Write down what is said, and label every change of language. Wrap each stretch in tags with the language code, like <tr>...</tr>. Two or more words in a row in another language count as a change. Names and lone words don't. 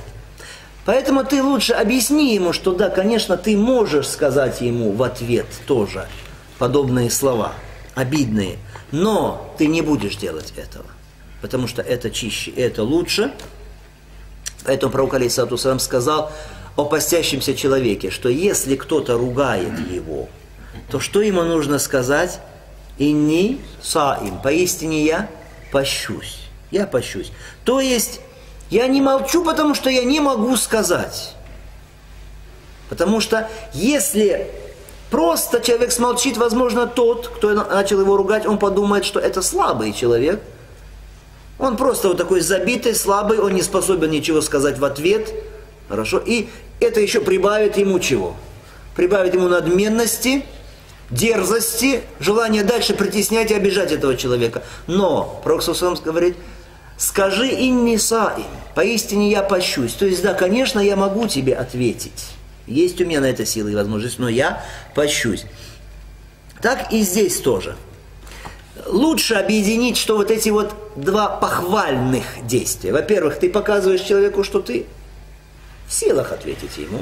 <ru>Поэтому ты лучше объясни ему, что да, конечно, ты можешь сказать ему в ответ тоже подобные слова, обидные, но ты не будешь делать этого, потому что это чище, это лучше. Поэтому пророк</ru> <ar>عليه الصلاة والسلام</ar> <ru>сказал о постящемся человеке, что если кто-то ругает его, то что ему нужно сказать?</ru> <ar>«إني صائم»,</ar> <ru>поистине я пощусь, я пощусь. То есть я не молчу, потому что я не могу сказать. Потому что если просто человек смолчит, возможно, тот, кто начал его ругать, он подумает, что это слабый человек. Он просто вот такой забитый, слабый, он не способен ничего сказать в ответ. Хорошо? И это еще прибавит ему чего? Прибавит ему надменности, дерзости, желание дальше притеснять и обижать этого человека. Но пророк ﷺ говорит: скажи</ru> <ar>إني صائم,</ar> <ru>поистине я пощусь. То есть, да, конечно, я могу тебе ответить. Есть у меня на это силы и возможность, но я пощусь. Так и здесь тоже. Лучше объединить, что вот эти вот два похвальных действия. Во-первых, ты показываешь человеку, что ты в силах ответить ему.</ru>